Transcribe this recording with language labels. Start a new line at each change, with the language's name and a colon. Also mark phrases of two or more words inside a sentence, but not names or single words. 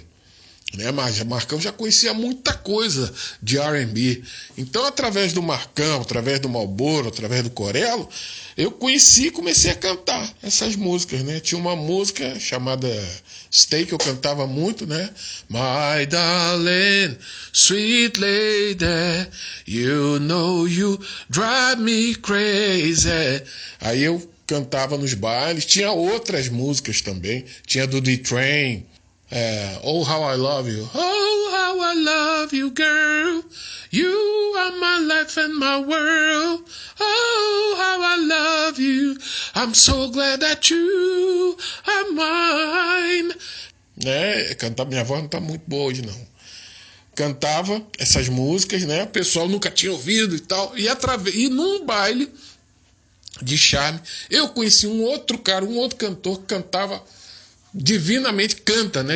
Portuguese: Né? Mas o Marcão já conhecia muita coisa de R&B. Então, através do Marcão, através do Marlboro, através do Corello, eu conheci e comecei a cantar essas músicas, né? Tinha uma música chamada Stay, que eu cantava muito, né?
English: My darling, sweet lady, you know you drive me crazy.
Portuguese: Aí eu cantava nos bailes. Tinha outras músicas também. Tinha do The Train, Oh How I Love You.
English: Oh How I Love You, girl. You are my life and my world. Oh how I love you. I'm so glad that you are mine.
Portuguese: Né? Minha voz não tá muito boa hoje não. Cantava essas músicas, né? O pessoal nunca tinha ouvido e tal. E num baile de charme, eu conheci um outro cantor que cantava divinamente, canta, né?